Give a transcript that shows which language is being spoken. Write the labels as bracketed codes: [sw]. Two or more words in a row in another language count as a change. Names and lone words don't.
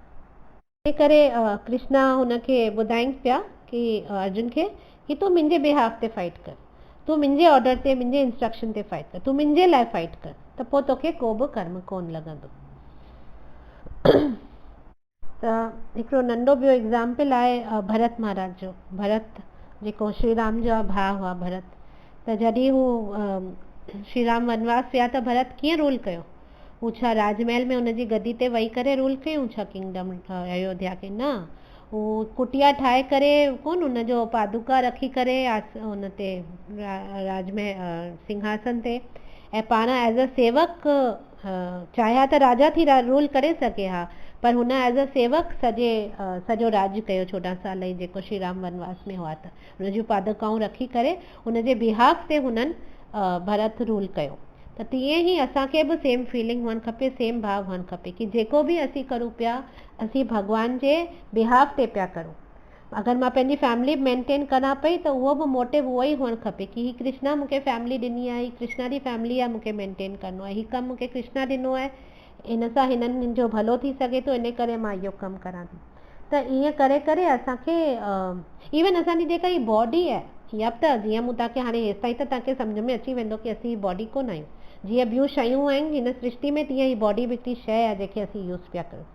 [sd] इन करे कृष्णा हुनखे ॿुधाइनि पिया कि अर्जुन खे कि तूं मुंहिंजे बिहाफ ते फाइट कर, तूं मुंहिंजे ऑर्डर ते, मुंहिंजे इंस्ट्रक्शन ते फाइट कर, तूं मुंहिंजे लाइ फाइट कर, त पोइ तोखे को बि कर्म कोन लॻंदो। त हिकिड़ो नंढो ॿियो एग्ज़ाम्पल आहे भरत महाराज जो। भरत जेको श्री राम जा भाउ हुआ भरत, त जॾहिं हू श्री राम वनवास विया त भरत कीअं रूल कयो? हू छा राजमहल में हुनजी गद्दी ते वेही करे रूल कयूं छा किंगडम अयोध्या खे? न, हू कुटिया ठाहे करे कोन, हुनजो पादुका रखी करे हुन ते राजमहल सिंहासन ते, ऐं पाण [en] as a [sd] सेवक चाहिया त राजा थी रूल करे सघे हा, पर हुन [en] as a [sd] सेवक सॼो राज्य कयो 14 साल ई, जेको श्री राम वनवास में हुआ, त हुनजूं पादुकाऊं रखी करे हुनजे बिहाफ ते हुननि भरत रूल कयो। त तीअं ई असांखे बि [en] same feeling [sd] हुअणु खपे, सेम भाव हुअणु खपे कि जेको बि असीं करूं पिया असीं भॻवान जे बिहाफ ते पिया करूं। अगरि मां पंहिंजी फैमिली मेंटेन करा पई त उहो बि मोटिव उहो ई हुअणु खपे कि ही कृष्णा मूंखे फैमिली ॾिनी आहे, ही कृष्णा जी फैमिली आहे, मूंखे मेंटेन करिणो आहे, ही कमु मूंखे कृष्णा ॾिनो आहे, इन सां हिननि जो भलो थी सघे थो, इन करे मां इहो कमु करां थी। त ईअं करे करे असांखे इवन असांजी जेका ही बॉडी आहे, या त जीअं मूं तव्हांखे हाणे हेसि ताईं त तव्हांखे सम्झ में अची वेंदो कि असीं बॉडी कोन आहियूं, जीअं ॿियूं शयूं आहिनि हिन सृष्टि में, तीअं ही बॉडी बि हिकिड़ी शइ आहे जंहिंखे असीं यूज़ पिया करूं।